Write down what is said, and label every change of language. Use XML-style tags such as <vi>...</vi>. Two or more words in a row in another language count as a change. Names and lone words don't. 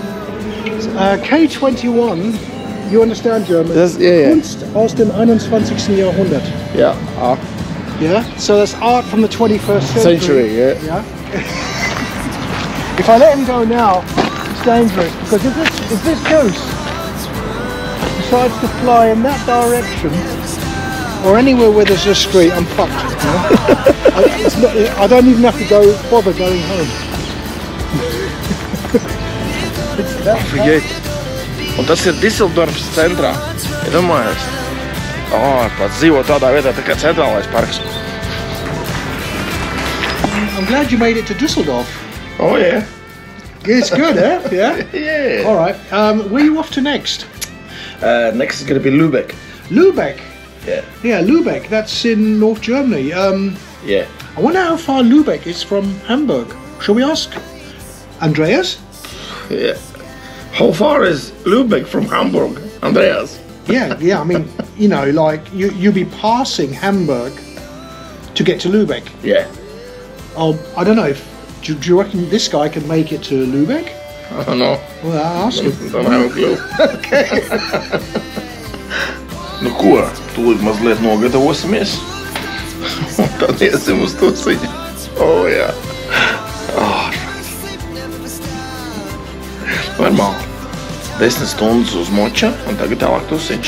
<en>K21, you understand German?</en> <de>Kunst aus dem 21. Jahrhundert.</de> <en>Yeah, art. Yeah, so that's art from the 21st Century, yeah. If I let him go now, it's dangerous because if this ghost decides to fly in that direction or anywhere where there's a street, I'm fucked. You know? I don't even have to bother going home.</en> <ru>Офигеть.</ru> <lv>Un tas ir Diseldorfs centrā. Iedomājies. Pats dzīvo tādā vietā, tā kā centrālais parks.</lv> <en>I'm glad you made it to Düsseldorf. Oh, yeah. It's good, eh? Yeah? Yeah. All right. Where are you off to next? Next is going to be Lübeck. Lübeck? Yeah. Yeah, Lübeck. That's in North Germany. Yeah. I wonder how far Lübeck is from Hamburg. Shall we ask Andreas? Yeah. How far is Lübeck from Hamburg, Andreas? Yeah. I mean, you know, like you'll be passing Hamburg to get to Lübeck. Yeah. Oh, I don't know. Do you reckon this guy can make it to Lübeck? I don't know. Well, I'll ask him. Don't have a clue. Okay.</en> <lv>Nu ko, tūlīt mazliet nogatavosimies. Un tad iesim uz tusiņu. Jā. Normāli. 10 stundas uz moča un tagad tālāk tusiņš.</lv>